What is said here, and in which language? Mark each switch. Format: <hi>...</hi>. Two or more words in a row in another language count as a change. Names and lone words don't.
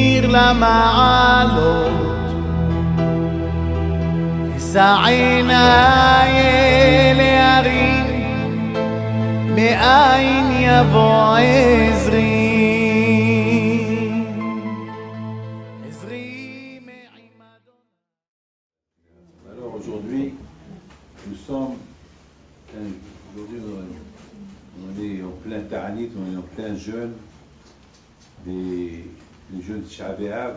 <he>למעלות, אשא עיניי אל ההרים, מאין יבוא עזרי.</he> <fr>Alors aujourd'hui, nous sommes, aujourd'hui on est en plein Ta'anit, on est en plein jeûne, les jeûnes de Tisha B'Av.</fr>